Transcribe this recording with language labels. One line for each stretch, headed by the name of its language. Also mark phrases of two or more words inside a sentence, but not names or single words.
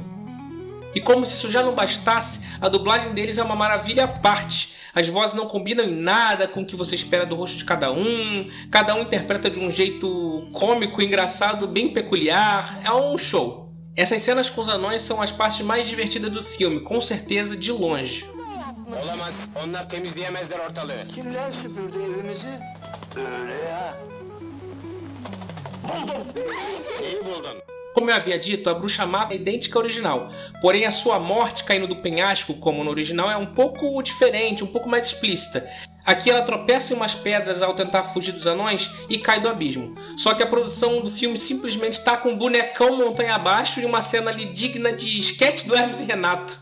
Portuguese: E como se isso já não bastasse, a dublagem deles é uma maravilha à parte. As vozes não combinam em nada com o que você espera do rosto de cada um interpreta de um jeito cômico e engraçado bem peculiar, é um show. Essas cenas com os anões são as partes mais divertidas do filme, com certeza de longe.
Turkish: Olamaz. Onlar temizleyemezler ortalığı. Kimler süpürdü evimizi? Öyle ya. Buldum. Neyi buldun?
Portuguese: Como eu havia dito, a bruxa má é idêntica à original, porém a sua morte caindo do penhasco, como no original, é um pouco diferente, um pouco mais explícita. Aqui ela tropeça em umas pedras ao tentar fugir dos anões e cai do abismo. Só que a produção do filme simplesmente está com um bonecão montanha abaixo e uma cena ali digna de sketch do Hermes e Renato.